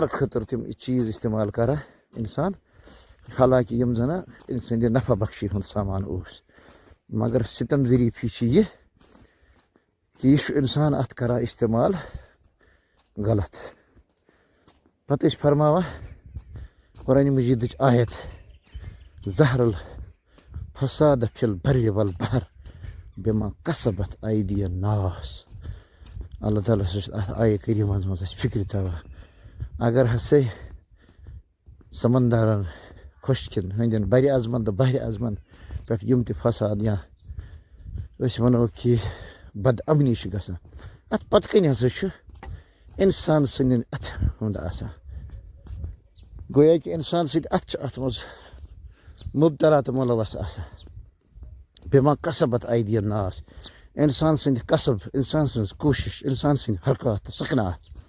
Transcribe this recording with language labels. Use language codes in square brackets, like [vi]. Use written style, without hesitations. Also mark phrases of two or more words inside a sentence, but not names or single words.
[ks] خٲطرٕ تِم چیٖز استعمال کران اِنسان حالانکہِ یِم زَن أمۍ سٕنٛدِ نفع بخشی ہُنٛد سامان اوس مگر ستم ظریٖفی چھِ یہِ کہِ یہِ چھُ اِنسان اَتھ کران استعمال غلط پتہٕ ٲسۍ فرماوان قرآنِ مجیٖدٕچ آیت [ar] زہر الفساد فی البر والبحر بما کسبت ایدی الناس [ks] اللہ تعالیٰ ہسا چھُ اَتھ آیہِ کریٖمس منٛز اَسہِ فِکرِ تھاوان اگر ہسا سمندرن خۄشکٮ۪ن ہٕنٛدٮ۪ن بَرِ اعظمن تہٕ بحرِ اعظمن پٮ۪ٹھ یِم تہِ فساد یا أسۍ وَنو کہِ بد امنی چھِ گژھان اَتھ پتہٕ کَنۍ ہسا چھُ اِنسان سٕنٛدٮ۪ن اَتھٕ ہُنٛد آسان گویا کہِ اِنسان سٕنٛدۍ اَتھٕ چھِ اَتھ منٛز مُبتلا تہٕ مُلوث آسان [ar] بِما کسبت ایدی الناس [ks] اِنسان سٕنٛدِ کسب اِنسان سٕنٛز کوٗشِش اِنسان سٕنٛدۍ حرکات تہٕ سکنات